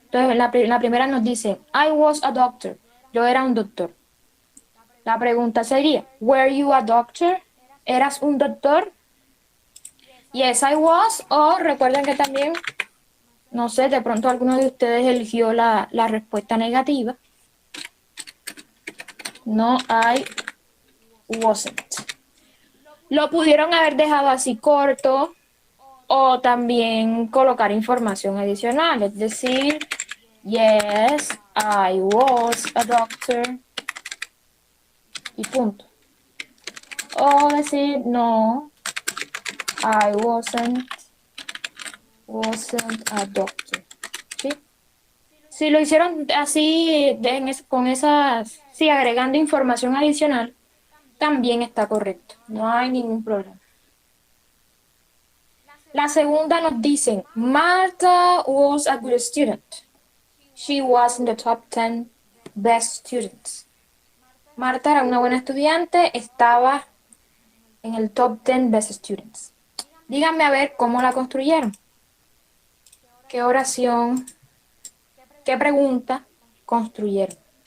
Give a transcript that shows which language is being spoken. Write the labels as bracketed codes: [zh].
[es] Entonces, la primera nos dice, I was a doctor. Yo era un doctor. [en] La pregunta sería, were you a doctor? [es] ¿Eras un doctor? Yes, I was. O recuerden que también No sé, de pronto alguno de ustedes eligió la respuesta negativa. No, I wasn't. Lo pudieron haber dejado así corto o también colocar información adicional, es decir, yes, I was a doctor y punto. [en] O decir no, I wasn't a doctor. [es] ¿Sí? Si lo hicieron así, con esas, sí, agregando información adicional, también está correcto. No hay ningún problema. La segunda nos dicen, Martha was a good student. [en] She was in the top 10 best students. [es] Marta era una buena estudiante, estaba en el top 10 best students. Díganme a ver cómo la construyeron. ¿Qué oración, qué pregunta construyeron?